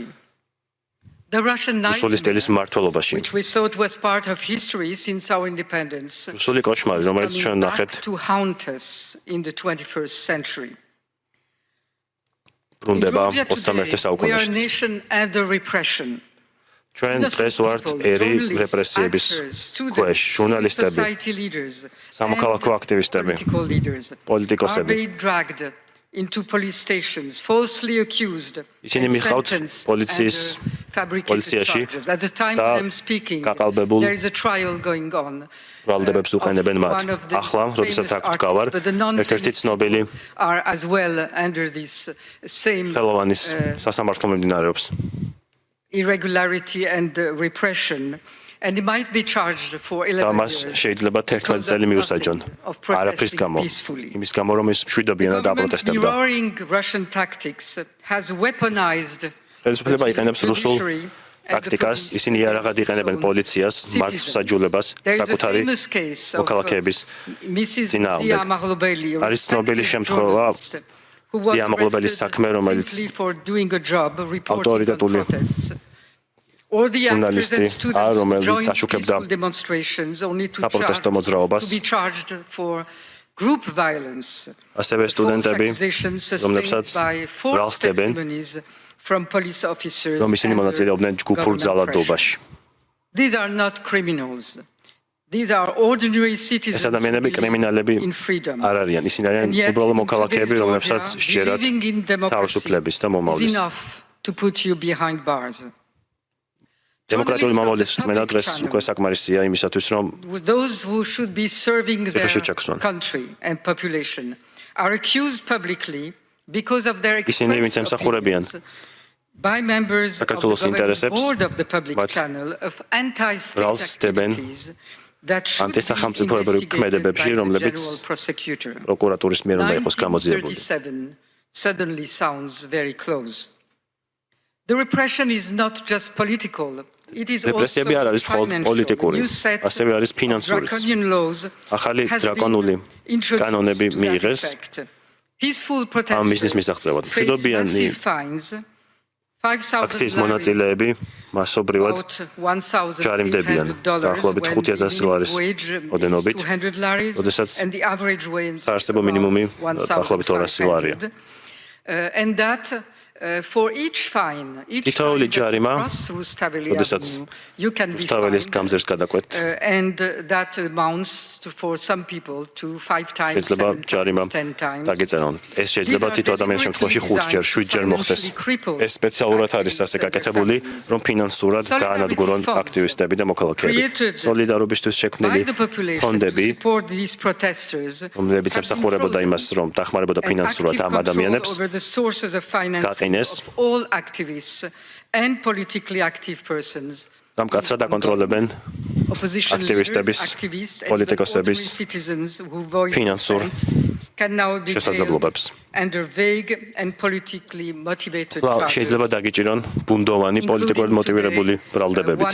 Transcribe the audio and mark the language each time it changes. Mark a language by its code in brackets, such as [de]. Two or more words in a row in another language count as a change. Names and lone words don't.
[en] The Russian nightmare, which we thought was part of history since our independence, is coming back to haunt us in the 21st century. In Georgia today, we are a nation under repression. [ka] ჩვენ დღეს ვართ ერი რეპრესიების ქვეშ, ჟურნალისტები, სამოქალაქო აქტივისტები, პოლიტიკოსები. [en] Into police stations, falsely accused, [ka] ისინი მიხავთ პოლიციაში და გაყალბებულ ბრალდებებს უყენებენ მათ. ახლა, როდესაც აქ ვდგავარ, ერთ-ერთი ცნობილი ხელოვანის სასამართლო მიმდინარეობს. [en] Irregularity and repression. And he might be charged for 11 years. [ka] შეიძლება 11 წელი მიუსაჯონ. არაფრის გამო. იმის გამო, რომ ის მშვიდობიანად აპროტესტებდა. [en] The roaring Russian tactics has weaponized [ka] ხელისუფლება იყენებს რუსულ ტაქტიკას, ისინი იარაღად იყენებენ პოლიციას, მართლმსაჯულებას, საკუთარი მოქალაქეების წინააღმდეგ. არის ცნობილი შემთხვევა ზია ამაღლობელის საქმე, რომელიც ავტორიტეტული [en] or the actors and [ka] ჟურნალისტი არ [en] students who [ka] რომელიც [en] joined [ka] აშუქებდა [en] peaceful demonstrations only to [ka] საპროტესტო მოძრაობას [en] be charged for group violence. [ka] ასევე სტუდენტები რომლებსაც რომლებსაც ბრალსდებენ [en] from police officers [ka] რომ ისინი [en] and [ka] მონაწილეობდნენ ჯგუფურ [en] government [ka] ძალადობაში [en] pressure. These are not criminals. These are ordinary citizens [ka] ეს ადამიანები [en] who live [ka] კრიმინალები [en] in freedom. [ka] არ არიან ისინი არიან [en] And yet, [ka] უბრალო [en] in [ka] მოქალაქეები [en] today's [ka] რომლებსაც [en] Georgia, [ka] სჯერათ [en] believing in democracy [ka] თავისუფლების და [en] is [ka] მომავლის [en] enough to put you behind bars. [ka] დემოკრატიული მომავლის რწმენა დღეს უკვე საკმარისია იმისათვის რომ [en] Those who should be serving their [ka] ციხეში ჩაქსვან. [en] country and population are accused publicly because of their [ka] ისინი ვინც [en] expressed [ka] ემსახურებიან [en] opinions by members of the [ka] საქართველოს [en] governing [ka] ინტერესებს, [en] board of the public [ka] მათ [en] channel of anti-state [ka] ბრალს სდებენ [en] activities that should be [ka] ანტისახელმწიფოებრივ [en] investigated by [ka] ქმედებებში, [en] the [ka] რომლებიც [en] general prosecutor. [ka] პროკურატურის მიერ უნდა იყოს გამოძიებული [en] 1937 suddenly sounds very close. The repression is not just political. It is also [ka] რეპრესიები არ არის მხოლოდ [en] financial. [ka] პოლიტიკური, [en] New set [ka] ასევე არის [en] of [ka] ფინანსურიც. [en] draconian laws [ka] ახალი [en] has [ka] დრაკონული [en] been introduced [ka] კანონები [en] to that [ka] მიიღეს [en] effect. Peaceful [ka] ამ მიზნის [en] protesters [ka] მისაღწევად. [en] face [ka] მშვიდობიანი [en] massive fines, 5,000 [ka] აქციის [en] lari, [ka] მონაწილეები მასობრივად [en] about $1,800 [ka] ჯარიმდებიან. დაახლოებით [en] when [ka] 5,000 [en] the [ka] ლარის [en] minimum wage is [ka] ოდენობით, [en] 200 laris, [ka] როდესაც [en] and the average wage [ka] საარსებო [en] about [ka] მინიმუმი [en] 1,500. [ka] დაახლოებით 200 ლარია. [en] And that for each fine, [ka] თითოეული ჯარიმა, როდესაც [en] you can be [ka] რუსთაველის [en] fined, [ka] გამზერს გადაკვეთ, [en] and that amounts to, for some people to 5 times, [ka] შეიძლება [en] 7 [ka] ჯარიმა [en] times, 10 times. [ka] დაგეწერონ. ეს შეიძლება თითო ადამიანის შემთხვევაში 5-ჯერ, 7-ჯერ მოხდეს. ეს სპეციალურად არის ასე გაკეთებული, რომ ფინანსურად გაანადგურონ აქტივისტები და მოქალაქეები. სოლიდარობისთვის შექმნილი ფონდები, რომლებიც ემსახურებოდა იმას, რომ დახმარებოდა ფინანსურად ამ ადამიანებს, გაყინეს. [en] all activists and politically active persons. [ka] გამკაცრად აკონტროლებენ აქტივისტების, პოლიტიკოსების ფინანსურ შესაძლებლობებს. შეიძლება დაგიჭირონ ბუნდოვანი პოლიტიკურად მოტივირებული ბრალდებებით.